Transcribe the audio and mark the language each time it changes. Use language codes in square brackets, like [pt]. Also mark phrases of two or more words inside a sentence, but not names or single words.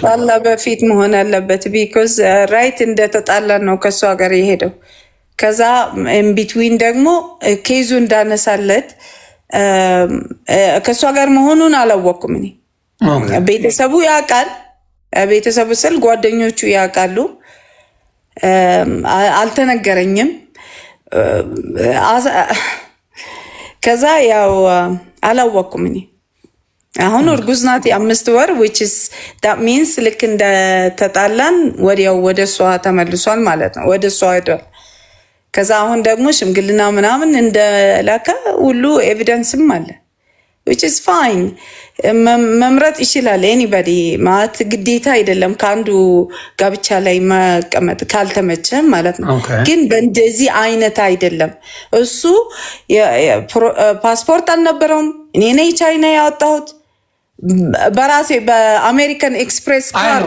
[am] ተጣላ በፊት መሆን አለበት። [en] because right [am] እንደተጣላን ነው ከእሷ ጋር የሄደው። ከዛ ኢንቢትዊን ደግሞ ኬዙ እንዳነሳለት ከእሷ ጋር መሆኑን አላወቅኩም እኔ። ቤተሰቡ ያውቃል። ቤተሰቡ ስል ጓደኞቹ ያውቃሉ። አልተነገረኝም። ከዛ ያው አላወቅኩም እኔ። አሁን እርጉዝ ናት የ5 ወር [en] which is that means [am] ልክ እንደተጣላን ወዲያው ወደ እሷ ተመልሷል ማለት ነው፣ ወደ እሷ ሄዷል። ከዛ አሁን ደግሞ ሽምግልና ምናምን እንደላከ ሁሉ ኤቪደንስም አለ [en] which is fine። [am] መምረጥ ይችላል ኤኒባዲ ማለት ግዴታ አይደለም ከአንዱ ጋብቻ ላይ መቀመጥ ካልተመቸ ማለት ነው። ግን በእንደዚህ አይነት አይደለም። እሱ ፓስፖርት አልነበረውም። እኔ ነኝ ቻይና ያወጣሁት በራሴ በአሜሪካን ኤክስፕሬስ ካርድ።